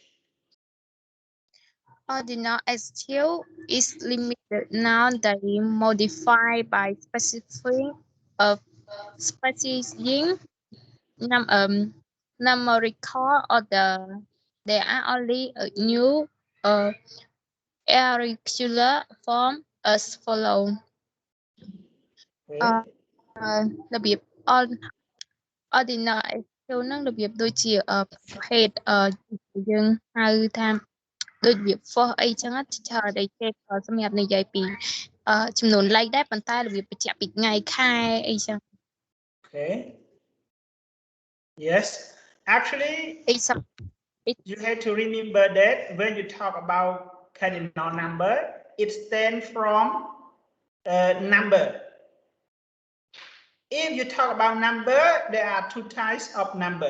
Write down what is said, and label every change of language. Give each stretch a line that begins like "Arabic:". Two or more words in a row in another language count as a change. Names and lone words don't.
English: Ordinal adjective is limited noun that is modified by specifying numerical order. There are only a new irregular form as follow.
Khmer: របៀប
English: ordinal adjective
Khmer: ហ្នឹងរបៀបដូចជាប្រភេទយើងហៅថាដូចរបៀប for អីចឹងច្រើនដែលគេសម្រាប់និយាយពីចំនួនលេខដែរប៉ុន្តែរបៀបបញ្ជាក់ពីថ្ងៃខែអីចឹង
English: Okay. Yes. Actually, you have to remember that when you talk about cardinal number, it stands from number. If you talk about number, there are 2 types of number.